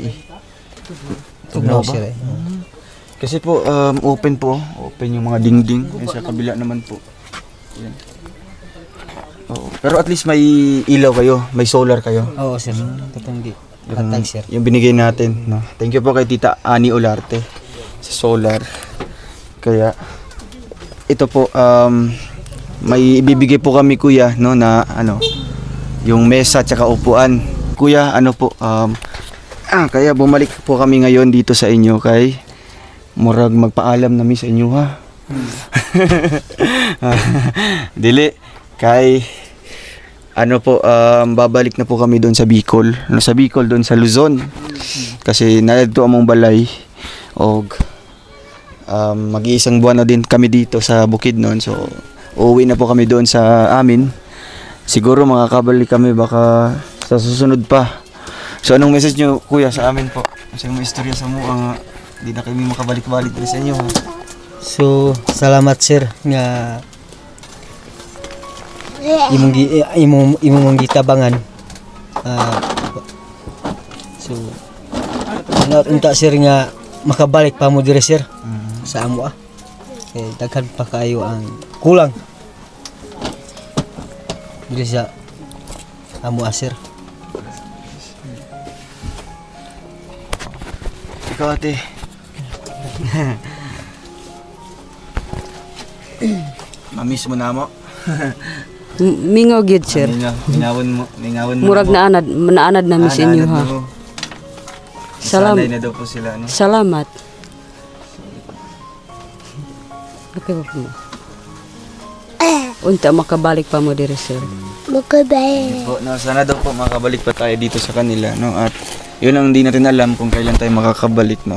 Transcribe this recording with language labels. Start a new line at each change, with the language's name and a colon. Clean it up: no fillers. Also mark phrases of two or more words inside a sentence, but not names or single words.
Cebuano: Tugnaw sir.
Filipino: Kasi po open po, open yung mga dingding. Yung sa kabila naman po. Yan. Oo. Pero
English: at least
Filipino: may ilaw kayo, may solar kayo.
Cebuano: Oo sir. Tutong di. Patay sir.
Filipino: Yung binigay natin, no.
English: Thank you
Filipino: po kay Tita Ani Olarte sa solar. Kaya ito po may ibibigay po kami kuya no na ano yung mesa at saka upuan. Kuya, ano po kaya bumalik po kami ngayon dito sa inyo
Cebuano: kay murag magpaalam na mi sa inyo ha. Dili kay
Filipino: ano po babalik na po kami doon sa Bicol. No, sa Bicol doon sa Luzon. Kasi
Cebuano: naadto among balay og
Filipino: mag-iisang buwan na din kami dito sa Bukidnon. So uuwi na po kami doon sa amin. Siguro makakabalik kami baka sa susunod pa. So anong message nyo kuya sa amin po? Kasi may istorya sa mo hindi na kami makabalik-balik din sa inyo. Ha? So,
Cebuano: salamat sir nga imong gitabangan. So, unta sir nga makabalik pa mo dire sir sa amo Kay daghan pa kayo ang kulang. Dire sa amo sir. Ikaw ate. Mamiss mo na mo. Mingaw gyud sir. Mingawan mo Murag na naanad namin sa inyo ha.
Filipino: Sanay na daw po sila no. Salamat. Okay ba po?
Cebuano: Unta makabalik pa mo dire sir.
Filipino: Po, no, sana daw po makabalik pa tayo dito sa kanila no at yun ang hindi natin alam kung kailan tayo makakabalik no.